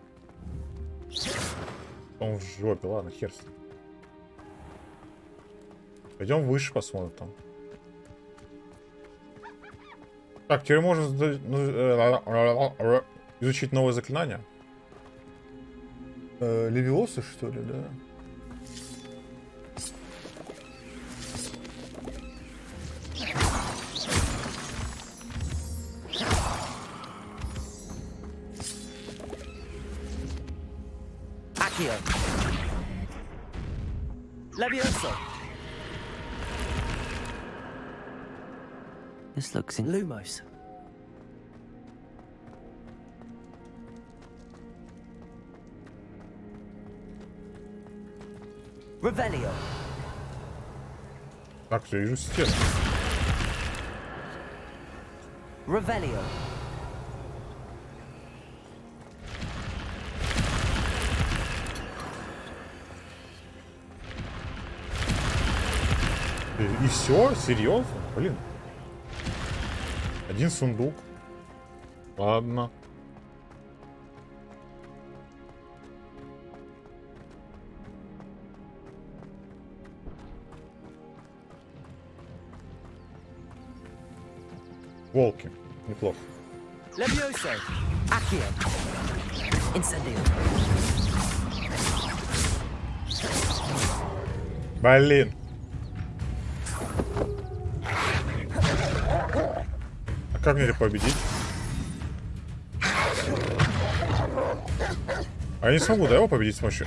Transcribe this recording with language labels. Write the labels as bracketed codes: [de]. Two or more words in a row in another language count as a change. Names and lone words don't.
[ru] Он в жопе, ладно, хер с ним. Пойдем выше посмотрим там. Так, теперь можно изучить новые заклинания. Левиосы, что ли, да? Accio. Levioso. [en] This looks in Lumos. [ru] Revelio. Так, я вижу стену. Revelio. И все? Серьезно? Блин. Один сундук. Ладно. Волки. Неплохо. Levioso. Accio. Incendio. Блин. как мне это победить? А я не смогу, да, его победить с помощью?